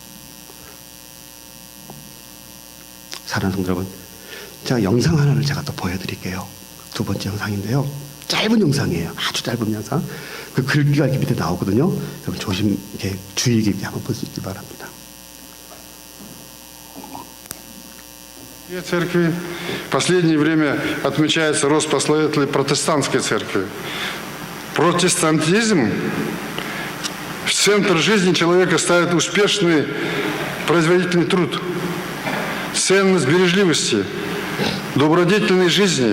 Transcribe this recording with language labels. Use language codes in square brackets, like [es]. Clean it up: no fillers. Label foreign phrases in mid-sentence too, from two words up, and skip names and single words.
[ko] 사랑하는 성도 여러분, 제가 영상 하나를 제가 또 보여드릴게요. 두 번째 영상인데요, 짧은 영상이에요. 아주 짧은 영상. 그 글귀가 이렇게 밑에 나오거든요. 여러분 조심, 이렇게 주의 깊게 한번 볼 수 있기 바랍니다. [ru] Церкви в последнее время отмечается рост последователей протестантской церкви. Протестантизм в центр жизни человека ставит успешный производительный труд, ценность бережливости, добродетельной жизни.